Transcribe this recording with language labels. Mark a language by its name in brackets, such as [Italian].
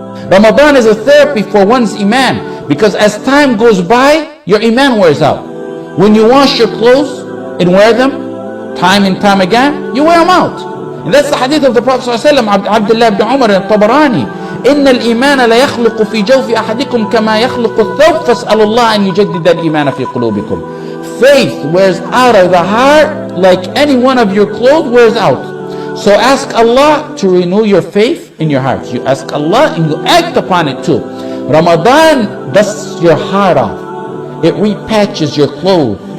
[English] Ramadan is a therapy for one's iman, because as time goes by, your iman wears out. When you wash your clothes and wear them time and time again, you wear them out. And that's the hadith of the Prophet ﷺ, Abdullah ibn Umar al-Tabarani. [Arabic] إن الإيمان لا يخلق في جوف أحدكم كما يخلق الثوب فاسألوا الله أن يجدد الإيمان في قلوبكم. [English] Faith wears out of the heart like any one of your clothes wears out. So ask Allah to renew your faith in your hearts. You ask Allah and you act upon it too. Ramadan dusts your heart off. It repatches your clothes.